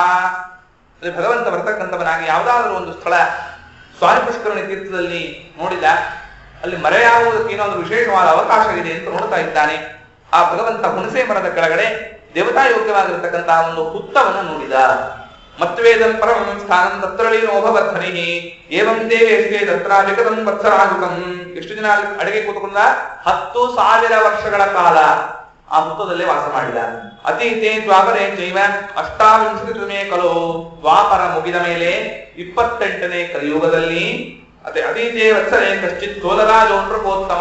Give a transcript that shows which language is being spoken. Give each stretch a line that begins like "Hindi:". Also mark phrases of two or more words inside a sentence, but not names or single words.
Kannada: ಭಗವಂತ ಬರ್ತಕ್ಕಂಥವನಾಗಿ ಯಾವುದಾದ್ರೂ ಒಂದು ಸ್ಥಳ ಸ್ವಾಮಿ ಪುಷ್ಕರಣಿ ತೀರ್ಥದಲ್ಲಿ ನೋಡಿದ, ಅಲ್ಲಿ ಮರೆಯಾಗುವುದಕ್ಕೆ ಏನೋ ಒಂದು ವಿಶೇಷವಾದ ಅವಕಾಶ ಇದೆ ಅಂತ ನೋಡ್ತಾ ಇದ್ದಾನೆ. ಆ ಭಗವಂತ ಹುಣಸೆ ಮರದ ಕೆಳಗಡೆ ದೇವತಾ ಯೋಗ್ಯವಾಗಿರತಕ್ಕಂತಹ ಒಂದು ಹುತ್ತವನ್ನು ನೋಡಿದ.
Sanskrit: ಮತ್ವೇದಂ ಪರಮಂ ಸ್ಥಾನಂ ತತ್ರಳೀನೋಭವರ್ಧನಿ ಏವಂ ದೇವೇಶೇ ತತ್ರ ವಿಕಟಂ ವತ್ಸರಾಜುಕಂ.
Kannada: ಎಷ್ಟು ದಿನ ಅಡಿಗೆ ಕೂತ್ಕೊಂಡ? 10,000 ವರ್ಷಗಳ ಕಾಲ ಆ ಹುತ್ತದಲ್ಲೇ ವಾಸ ಮಾಡಿದ.
Sanskrit: ಅತೀತೆ ದ್ವಾಪರೇ ಚೈವ ಅಷ್ಟಾವಿಂಶತಿತಮೇ ಕಲೋ.
Kannada: ದ್ವಾಪರ ಮುಗಿದ ಮೇಲೆ 28ನೇ ಕಲಿಯುಗದಲ್ಲಿ
Sanskrit: ಅತೀತೆ ವತ್ಸರೇ ಕಶ್ಚಿತ್ ಚೋಲರಾಜ ನೃಪೋತ್ತಮ.